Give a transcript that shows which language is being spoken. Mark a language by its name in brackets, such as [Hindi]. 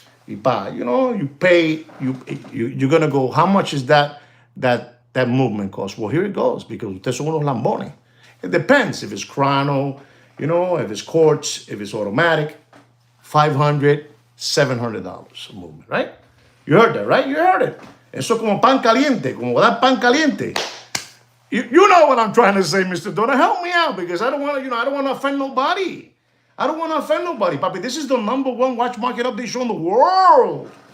[English] You buy, you pay. You're gonna go. How much is that movement cost? Well, here it goes, because [Spanish] ustedes son unos lambones. [English] It depends if it's chrono, if it's quartz, if it's automatic. $500, $700 a movement, right? You heard that, right? You heard it. [Spanish] Eso como pan caliente, como dar pan caliente. [English] You know what I'm trying to say, Mr. Donna. Help me out, because I don't want to, I don't want to offend nobody. I don't want to offend nobody, papi. This is the #1 watch market update show in the world.